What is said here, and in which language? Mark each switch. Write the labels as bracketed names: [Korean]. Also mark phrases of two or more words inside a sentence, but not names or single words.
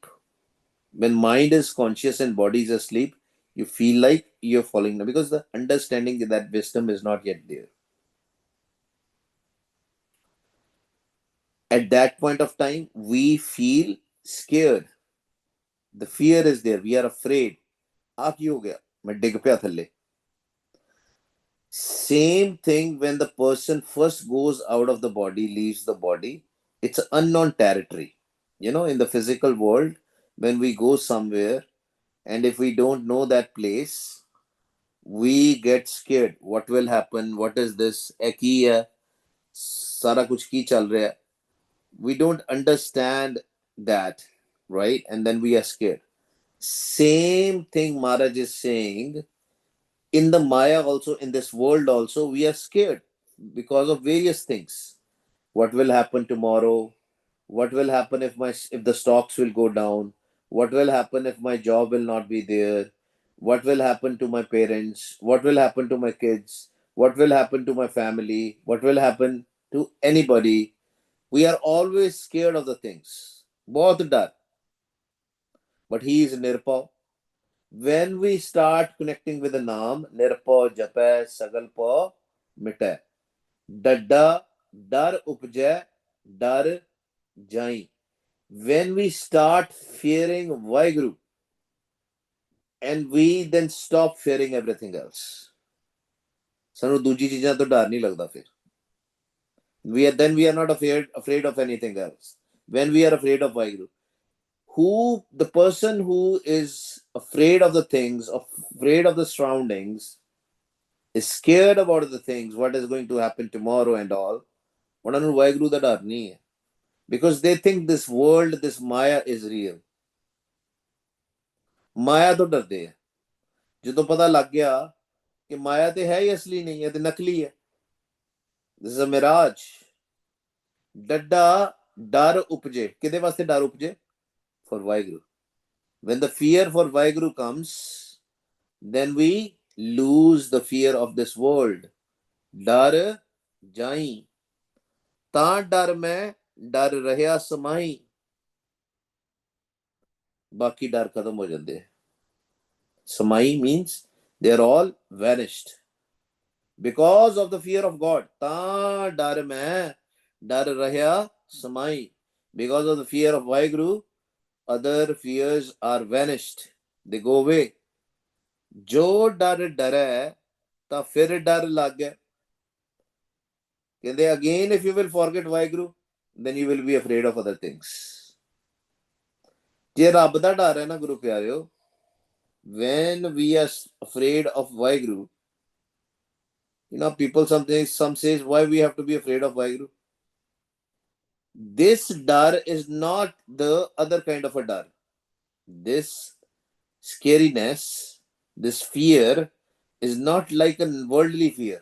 [English] When mind is conscious and body is asleep, you feel like you're falling down because the understanding that wisdom is not yet there. At that point of time, we feel scared. The fear is there. We are afraid. [Punjabi] ਆਹ, ਕੀ ਹੋ ਗਿਆ? ਮੈਂ ਡਿੱਗ ਪਿਆ ਥੱਲੇ. [English] Same thing when the person first goes out of the body, leaves the body, it's an unknown territory. In the physical world, when we go somewhere, and if we don't know that place, we get scared. What will happen? What is this? [Punjabi] ਕੀ ਹੈ? ਸਾਰਾ ਕੁਝ ਕੀ ਚੱਲ ਰਿਹਾ ਹੈ? [English] We don't understand that, right? And then we are scared. Same thing Maharaj is saying, in the Maya also, in this world also, we are scared because of various things. What will happen tomorrow? What will happen if the stocks will go down? What will happen if my job will not be there? What will happen to my parents? What will happen to my kids? What will happen to my family? What will happen to anybody? We are always scared of the things. [Punjabi] ਬਹੁਤ ਡਰ. [English] But he is Nirpav. When we start connecting with the Naam, [Punjabi] ਨਿਰਭਉ ਜਪੈ ਸਗਲ ਭਉ ਮਿਟੈ. ਡੱਡਾ ਡਰ ਉਪਜੇ ਡਰ ਜਾਈ. [English] When we start fearing Vaheguru, and we then stop fearing everything else. [Punjabi] ਸਾਨੂੰ ਦੂਜੀ ਚੀਜ਼ਾਂ ਤੋਂ ਡਰ ਨਹੀਂ ਲੱਗਦਾ ਫਿਰ. [English] We are not afraid of anything else. When we are afraid of Vaheguru, the person who is afraid of the things, afraid of the surroundings, is scared about the things, what is going to happen tomorrow and all, [Punjabi] ਉਹਨਾਂ ਨੂੰ ਵਾਹਿਗੁਰੂ ਦਾ ਡਰ ਨਹੀਂ ਹੈ, [English] because they think this world, this Maya is real. [Punjabi] ਮਾਇਆ ਤੋਂ ਡਰਦੇ ਆ। ਜਦੋਂ ਪਤਾ ਲੱਗ ਗਿਆ ਕਿ ਮਾਇਆ ਤੇ ਹੈ ਹੀ ਅਸਲੀ ਨਹੀਂ ਹੈ, ਤੇ ਨਕਲੀ ਹੈ, [English] this is a mirage. [Punjabi] ਡੱਡਾ ਡਰ ਉਪਜੇ, ਕਿਹਦੇ ਵਾਸਤੇ ਡਰ ਉਪਜੇ? [English] For ਵਾਹਿਗੁਰੂ. When the fear for ਵਾਹਿਗੁਰੂ comes, then we lose the fear of this world. [Punjabi] ਡਰ ਜਾਈ, ਤਾਂ ਡਰ ਮੈਂ ਡਰ ਰਿਹਾ ਸਮਾਈ, ਬਾਕੀ ਡਰ ਖਤਮ ਹੋ ਜਾਂਦੇ। [English] ਸਮਾਈ means they are all vanished because of the fear of God. [Punjabi] ਤਾਂ ਡਰ ਮੈਂ ਡਰ ਰਿਹਾ ਸਮਾਈ, [English] because of the fear of ਵਾਹਿਗੁਰੂ, other fears are vanished, they go away. [Punjabi] ਜੋ ਡਰ ਡਰੈ ਤਾਂ ਫਿਰ ਡਰ ਲੱਗੇ। [English] ਕਹਿੰਦੇ again if you will forget ਵਾਹਿਗੁਰੂ, then you will be afraid of other things. [Punjabi] ਜੇ ਰੱਬ ਦਾ ਡਰ ਹੈ ਨਾ ਗੁਰੂ ਪਿਆਰਿਓ, [English] when we are afraid of ਵਾਹਿਗੁਰੂ, you know, people some says why we have to be afraid of ਵਾਹਿਗੁਰੂ. This dar is not the other kind of a dar. This scariness, this fear is not like a worldly fear.